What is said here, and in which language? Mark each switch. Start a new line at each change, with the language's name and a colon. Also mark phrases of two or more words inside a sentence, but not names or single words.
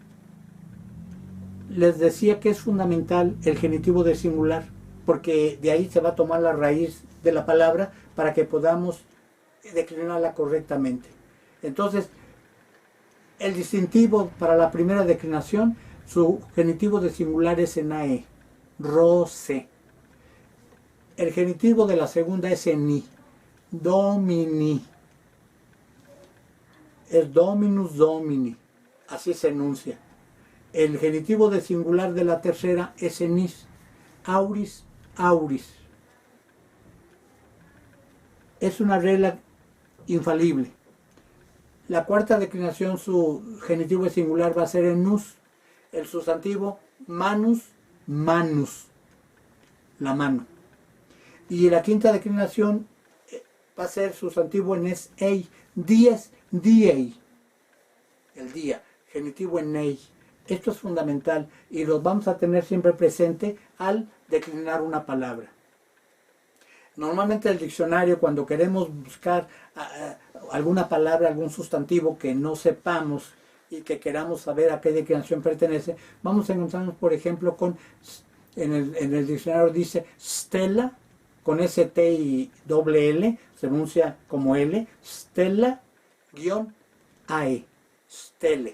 Spanish: Les decía que es fundamental el genitivo de singular, porque de ahí se va a tomar la raíz de la palabra para que podamos declinarla correctamente. Entonces, el distintivo para la primera declinación, su genitivo de singular es en AE, roce. El genitivo de la segunda es en I, domini. Es
Latin: dominus domini,
Spanish: así se enuncia. El genitivo de singular de la tercera es en is,
Latin: auris auris.
Spanish: Es una regla infalible. La cuarta declinación, su genitivo de singular va a ser en nus. El sustantivo
Latin: manus, manus,
Spanish: la mano. Y la quinta declinación va a ser sustantivo en es ei,
Latin: dies, diei,
Spanish: el día, genitivo en ei. Esto es fundamental y lo vamos a tener siempre presente al declinar una palabra. Normalmente el diccionario, cuando queremos buscar alguna palabra, algún sustantivo que no sepamos y que queramos saber a qué declinación pertenece, vamos a encontrarnos, por ejemplo, con, en el diccionario dice stella, con ST y doble L, se pronuncia como L, stella, -AE, stele.